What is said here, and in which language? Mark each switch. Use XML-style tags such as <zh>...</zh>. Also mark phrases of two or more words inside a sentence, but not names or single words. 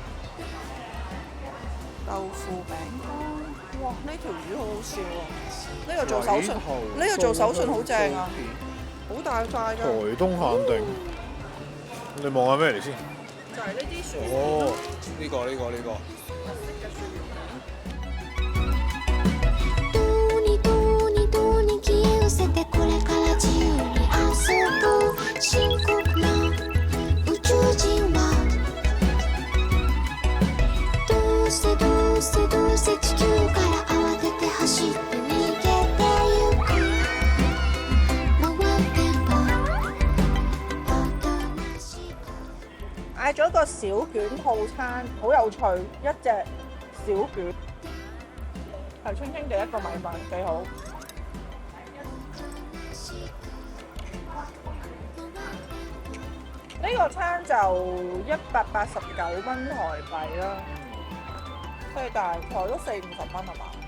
<yue>豆腐餅乾，哇！呢條魚好好笑喎，呢個做手信，呢個做手信好正啊，好大塊㗎。台東限定，你望下咩嚟先？就係呢啲薯片。哦，呢個。</yue> <ja>どうにどうにどうに消え失せてこれから自由に遊ぶ深刻な宇宙人はどうせどうせどうせ地球から慌てて走って逃げてゆく回ってもおとなしく</ja> <yue>嗌咗個小卷套餐，好有趣，一隻小卷，係清清地一個米飯，幾好。呢個餐就189蚊台幣啦，所以大概都40-50蚊係嘛？</yue>